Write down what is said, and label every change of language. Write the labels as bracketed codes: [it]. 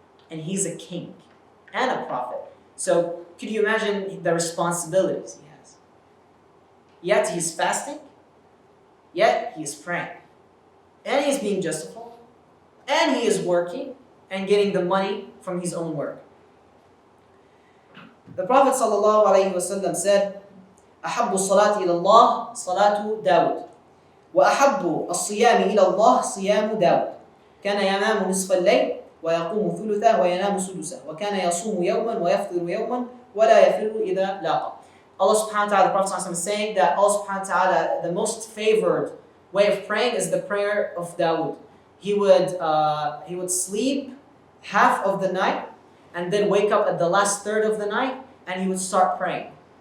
[en] And he's a king and a prophet. So could you imagine the responsibilities he has? Yet he's fasting. Yet he is praying. And he's being justified. And he is working and getting the money from his own work. The Prophet ﷺ said, [ar] أحب الصلاة إلى الله صلاة داود وأحب الصيام إلى الله صيام داود كان ينام نصف الليل ويقوم ثلثه وينام سدسه وكان يصوم يوما ويفطر يوما ولا يفر إذا لاقى. [en] Allah subhanahu wa ta'ala, the Prophet ﷺ is saying that Allah subhanahu wa ta'ala, the most favored way of praying is the prayer of Dawood. He would sleep half of the night and then wake up at the last third of the night and he would start praying.